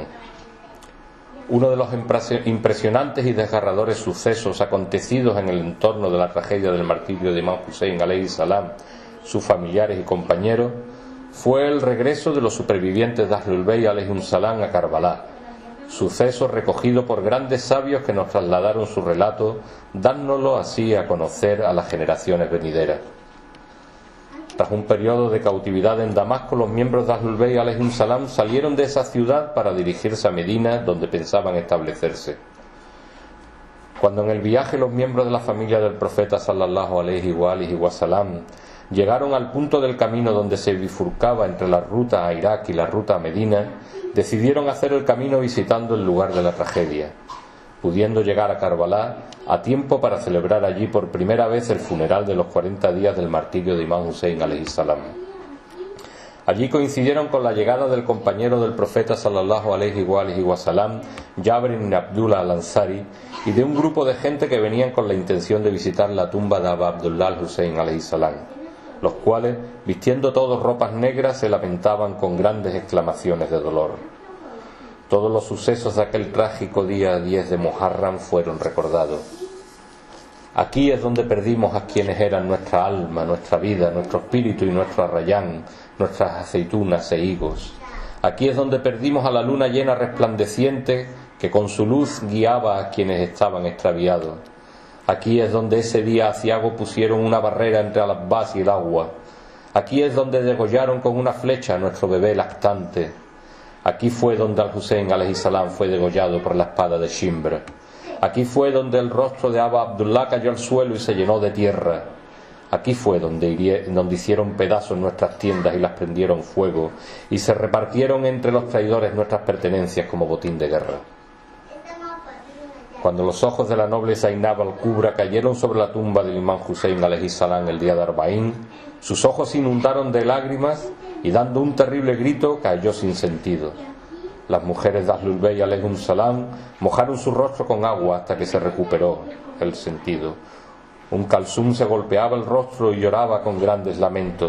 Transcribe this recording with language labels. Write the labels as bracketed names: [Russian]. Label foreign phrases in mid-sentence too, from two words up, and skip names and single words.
[Spanish] Uno de los impresionantes y desgarradores sucesos acontecidos en el entorno de la tragedia del martirio de Imam Hussein [Arabic] عليه السلام, [Spanish] sus familiares y compañeros, fue el regreso de los supervivientes de Ahlul Bayt [Arabic] عليهم السلام [Spanish] a Karbala, suceso recogido por grandes sabios que nos trasladaron su relato, dándolo así a conocer a las generaciones venideras. Tras un periodo de cautividad en Damasco, los miembros de Ahlul Bayt [Arabic] عليهم السلام [Spanish] salieron de esa ciudad para dirigirse a Medina, donde pensaban establecerse. Cuando en el viaje los miembros de la familia del profeta [Arabic] صلى الله عليه وسلم [Spanish] llegaron al punto del camino donde se bifurcaba entre la ruta a Irak y la ruta a Medina, decidieron hacer el camino visitando el lugar de la tragedia, pudiendo llegar a Karbala a tiempo para celebrar allí por primera vez el funeral de los 40 días del martirio de Imam Hussein [Arabic] عليه السلام. [Spanish] Allí coincidieron con la llegada del compañero del profeta [Arabic] صلى الله عليه وسلم, [Spanish] Jabir ibn Abdullah al-Ansari, y de un grupo de gente que venían con la intención de visitar la tumba de Abu Abdullah al-Hussein [Arabic] عليه السلام, [Spanish] los cuales, vistiendo todos ropas negras, se lamentaban con grandes exclamaciones de dolor. Todos los sucesos de aquel trágico día 10 de Muharram fueron recordados. Aquí es donde perdimos a quienes eran nuestra alma, nuestra vida, nuestro espíritu y nuestro arrayán, nuestras aceitunas e higos. Aquí es donde perdimos a la luna llena resplandeciente que con su luz guiaba a quienes estaban extraviados. Aquí es donde ese día aciago pusieron una barrera entre Al-Abbas y el agua. Aquí es donde degollaron con una flecha a nuestro bebé lactante. Aquí fue donde Al-Hussein [Arabic] عليه السلام [Spanish] fue degollado por la espada de Shimbr. Aquí fue donde el rostro de Abu Abdullah cayó al suelo y se llenó de tierra. Aquí fue donde hicieron pedazos nuestras tiendas y las prendieron fuego, y se repartieron entre los traidores nuestras pertenencias como botín de guerra. Cuando los ojos de la noble Zainab al-Kubra cayeron sobre la tumba del imán Hussein [Arabic] عليه السلام [Spanish] el día de Arba'ín, sus ojos se inundaron de lágrimas y dando un terrible grito cayó sin sentido. Las mujeres de Ahlul Bayt [Arabic] عليهم السلام [Spanish] mojaron su rostro con agua hasta que se recuperó el sentido. Kalsum se golpeaba el rostro y lloraba con grandes lamentos.